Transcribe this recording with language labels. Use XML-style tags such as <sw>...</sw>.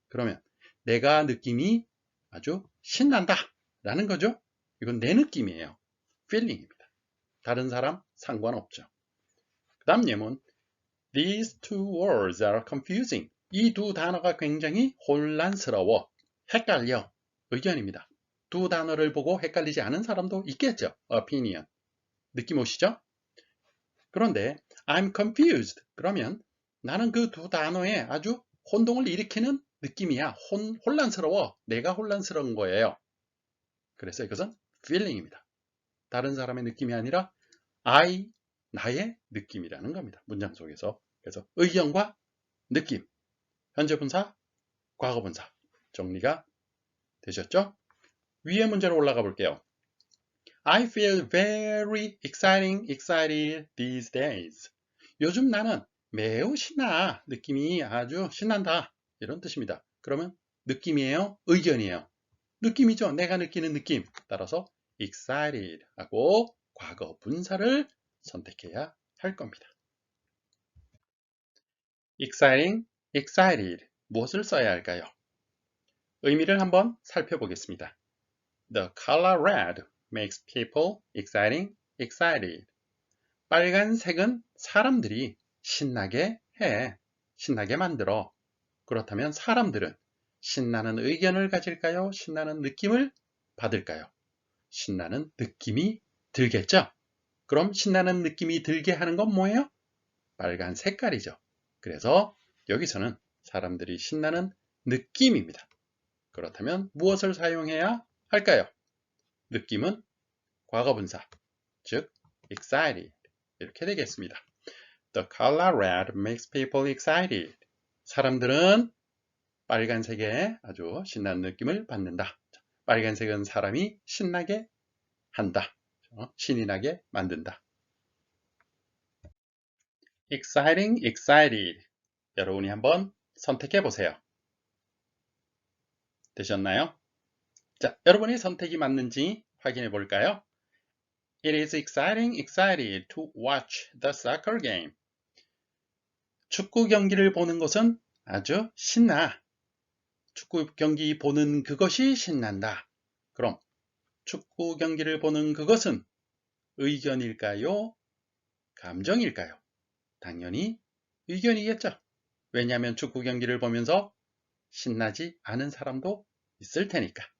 <ko>그러면 내가 느낌이 아주 신난다 라는 거죠. 이건 내 느낌이에요. feeling입니다. 다른 사람 상관없죠. 그 다음 예문</ko> <en>These two words are confusing.</en> <ko>이 두 단어가 굉장히 혼란스러워. 헷갈려. 의견입니다. 두 단어를 보고 헷갈리지 않은 사람도 있겠죠. opinion. 느낌 오시죠?</ko> <en>그런데 I'm confused.</en> <ko>그러면 나는 그 두 단어에 아주 혼동을 일으키는 느낌이야. 혼란스러워. 내가 혼란스러운 거예요. 그래서 이것은 feeling입니다. 다른 사람의 느낌이 아니라 나의 느낌이라는 겁니다. 문장 속에서. 그래서 의견과 느낌, 현재 분사, 과거 분사 정리가 되셨죠? 위에 문제로 올라가 볼게요.</ko> <en>I feel very excited these days.</en> <ko>요즘 나는 매우 신나. 느낌이 아주 신난다. 이런 뜻입니다. 그러면 느낌이에요? 의견이에요? 느낌이죠. 내가 느끼는 느낌. 따라서 excited 하고 과거 분사를 선택해야 할 겁니다. excited. 무엇을 써야 할까요? 의미를 한번 살펴보겠습니다.</ko> <en>The color red makes people excited.</en> <ko>빨간색은 사람들이 신나게 해. 신나게 만들어. 그렇다면 사람들은 신나는 의견을 가질까요? 신나는 느낌을 받을까요? 신나는 느낌이 들겠죠? 그럼 신나는 느낌이 들게 하는 건 뭐예요? 빨간 색깔이죠. 그래서 여기서는 사람들이 신나는 느낌입니다. 그렇다면 무엇을 사용해야 할까요? 느낌은 과거분사, 즉 excited 이렇게 되겠습니다.</ko> <en>The color red makes people excited.</en> <ko>사람들은 빨간색에 아주 신나는 느낌을 받는다. 빨간색은 사람이 신나게 한다. 신이 나게 만든다.</ko> <en>excited.</en> <ko>여러분이 한번 선택해 보세요. 되셨나요? 자, 여러분의 선택이 맞는지 확인해 볼까요?</ko> <en>It is excited to watch the soccer game.</en> <ko>축구 경기를 보는 것은 아주 신나. 축구 경기 보는 그것이 신난다. 그럼 축구 경기를 보는 그것은 의견일까요? 감정일까요? 당연히 의견이겠죠. 왜냐하면 축구 경기를 보면서 신나지 않은 사람도 있을 테니까.</ko>